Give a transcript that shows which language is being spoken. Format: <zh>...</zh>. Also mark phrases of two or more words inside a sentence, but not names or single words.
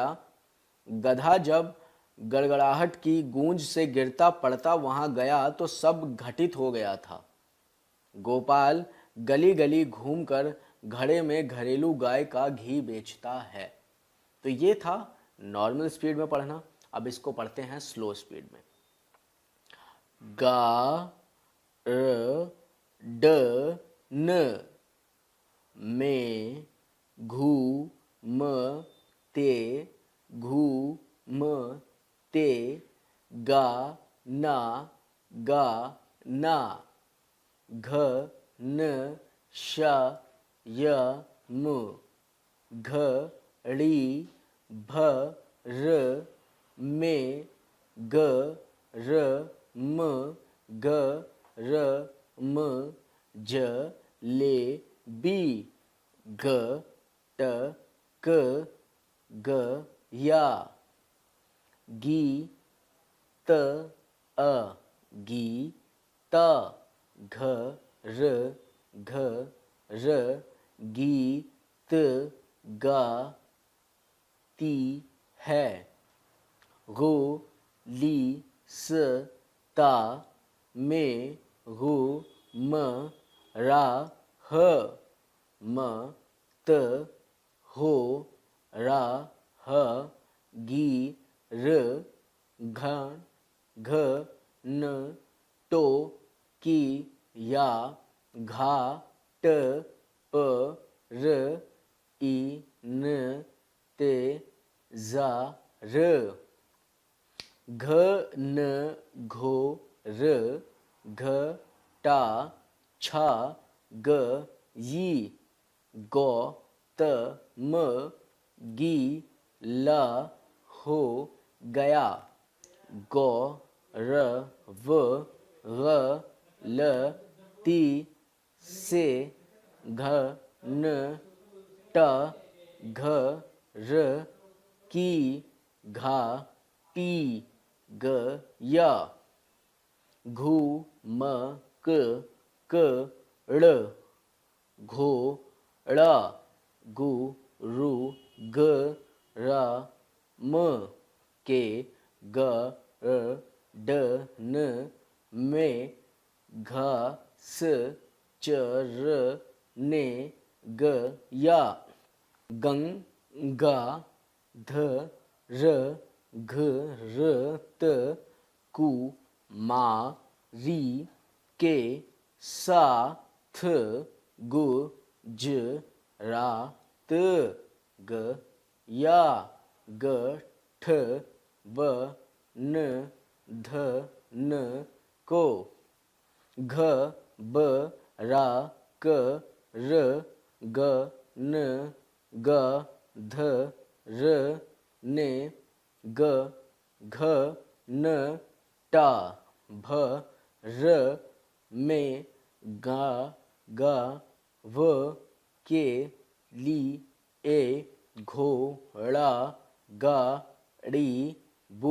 <hi>गधा जब गड़गड़ाहट की गूंज से गिरता पड़ता वहां गया तो सब घटित हो गया था। गोपाल गली गली घूमकर घड़े में घरेलू गाय का घी बेचता है। तो ये था</hi> <en>normal speed</en> <hi>में पढ़ना। अब इसको पढ़ते हैं</hi> <en>slow speed</en> <hi>में। गा र ड न में घू म ते घू म ते गा ना घ न श य म घ ड़ी भ र में ग र म ग र म ज ले बी ग ट क ग या गी त अ गी त घ र घ र गी त गा ती है। गो ली स ता में गो म रा ह म त हो रा ह गी र घ घ न टो की या घा ट प र ई न ते जा र घ न घो र घ टा छा ग यी गौ त म गी ला हो गया। गौ र व ग ल ती से घ न ट घ र की घा पी ग या घू म क ड़ घो ड़ा गु रु ग रा म के ग र ड न में घा स च र ने ग या गंगा ध र घ र त कु मा री के सा थ गु ज रा त ग या ग ठ ब न ध न को घ ब रा क र ग न ग ध र ने ग घ न टा भ र में गा गा व के ली ए घोड़ा गाड़ी बु</hi>